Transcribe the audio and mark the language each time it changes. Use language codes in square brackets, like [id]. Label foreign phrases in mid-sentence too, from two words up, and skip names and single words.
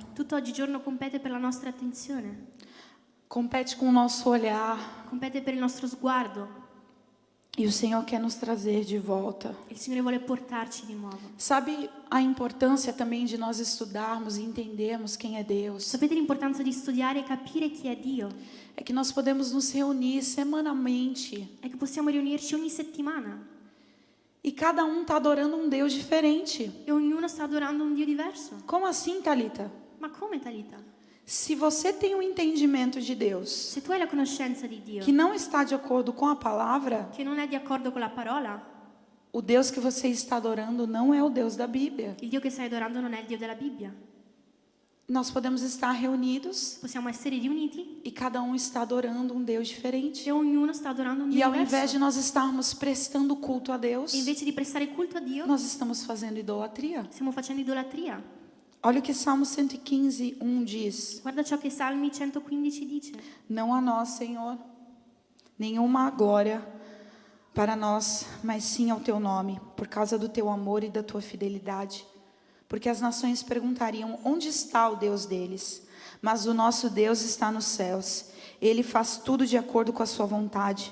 [it] Tutto oggigiorno compete per la nostra attenzione, [pt] compete com o nosso olhar. [it] compete per il nostro sguardo. [pt] E o Senhor quer nos trazer de volta. [it] Il Signore vuole portarci di nuovo. [pt] Sabe a importância também de nós estudarmos e entendermos quem é Deus? [it] Sapete l'importanza di studiare e capire chi è Dio? [pt] É que nós podemos nos reunir semanalmente [it] È che possiamo riunirci ogni settimana [pt] e cada um está adorando um Deus diferente. [it] e ognuno sta adorando un Dio diverso. [pt] Como assim, Thalita? [it] Ma come, Talita? [pt] Se você tem um entendimento de Deus [it] Se tu hai la conoscenza di Dio, [pt] que não está de acordo com a palavra, [it] che non è di accordo con la parola, [pt] o Deus que você está adorando não é o Deus da Bíblia. [it] il Dio che stai adorando non è il Dio della Bibbia. [pt] Nós podemos estar reunidos [it] Possiamo essere riuniti [pt] e cada um está adorando um Deus diferente. [it] e ognuno sta adorando un [pt] E [it] Dio [pt] ao invés [it] diverso. [pt] de nós estarmos prestando culto a Deus, [it] E invece di prestare culto a Dio, [pt] nós estamos fazendo idolatria. [it] stiamo facendo idolatria. [pt] Olha o que Salmo 115, 1 diz. [it] Guarda ciò che Salmi 115 dice. [pt] Não a nós, Senhor, nenhuma glória para nós, mas sim ao Teu nome, por causa do Teu amor e da Tua fidelidade. Porque as nações perguntariam, onde está o Deus deles? Mas o nosso Deus está nos céus. Ele faz tudo de acordo com a sua vontade.